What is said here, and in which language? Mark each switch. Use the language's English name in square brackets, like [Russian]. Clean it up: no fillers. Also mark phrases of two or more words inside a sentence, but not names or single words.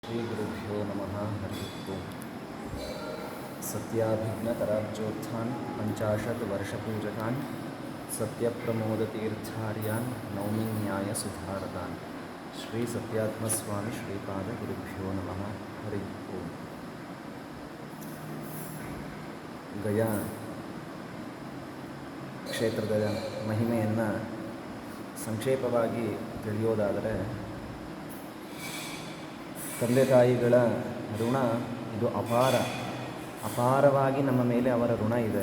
[Sanskrit] श्रीगुरुभ्यो नमः। हरिः ओम्। सत्याभिघ्नकराब्जोत्थान् पञ्चाशत् वर्षपूजकान् सत्यप्रमोदतीर्थार्यान् नौमि न्यायसुधारतान्। श्री सत्यात्मस्वामी श्रीपादगुरुभ्यो नमः। हरिः ओम्. [Kannada] ಗಯಾ ಕ್ಷೇತ್ರದ ಮಹಿಮೆಯನ್ನು ಸಂಕ್ಷೇಪವಾಗಿ ತಿಳಿಯೋದಾದರೆ, ತಂದೆ ತಾಯಿಗಳ ಋಣ ಇದು ಅಪಾರವಾಗಿ ನಮ್ಮ ಮೇಲೆ ಅವರ ಋಣ ಇದೆ.